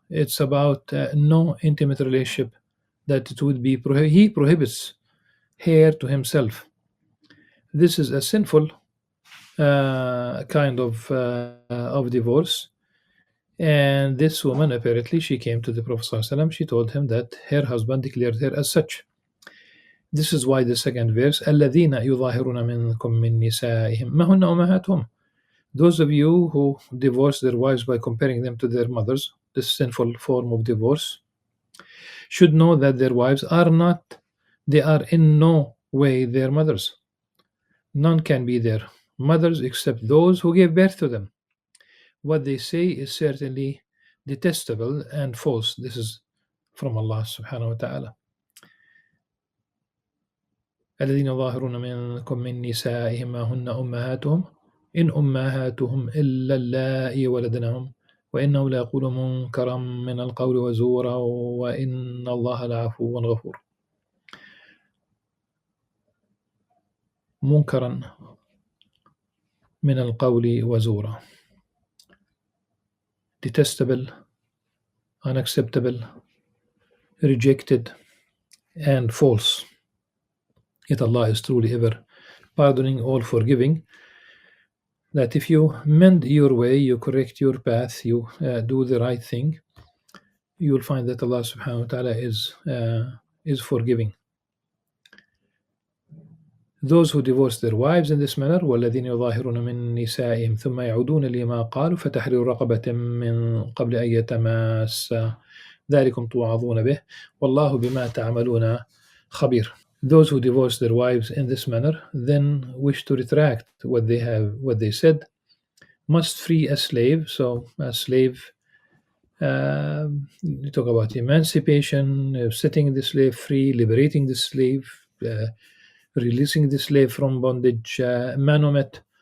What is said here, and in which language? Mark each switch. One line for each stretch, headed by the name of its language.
English: It's about no intimate relationship, that it would be he prohibits her to himself. This is a sinful kind of divorce. And this woman, apparently, she came to the Prophet ﷺ. She told him that her husband declared her as such. This is why the second verse,
Arabic: الَّذِينَ يُظَاهِرُونَ مِنْكُمْ مِنْ نِسَائِهِمْ مَا هُنَّ أُمَّهَاتُهُمْ.
English: Those of you who divorce their wives by comparing them to their mothers, this sinful form of divorce, should know that their wives are in no way their mothers. None can be their mothers except those who gave birth to them. What they say is certainly detestable and false. This is from Allah subhanahu wa ta'ala.
Arabic: الذين يظاهرون منكم من نسائهم ما هن أمهاتهم إن أمهاتهم إلا اللائي ولدنهم وإنه ليقول منكرا من القول وزورا وإن الله لعفو غفور. منكرا من القول وزورا.
English: Detestable, unacceptable, rejected, and false. Yet Allah is truly ever pardoning, all forgiving. That if you mend your way, you correct your path, you do the right thing, you will find that Allah subhanahu wa ta'ala is forgiving. Those who divorce their wives in this manner
Arabic: والذين يظاهرون من نسائهم ثم يعودون لما قالوا فتحرير رقبة من قبل أن يتماسا ذلكم توعظون به والله بما تعملون خبير.
English: Those who divorce their wives in this manner then wish to retract what they said must free a slave. So a slave, you talk about emancipation, setting the slave free, liberating the slave, releasing the slave from bondage, manomit.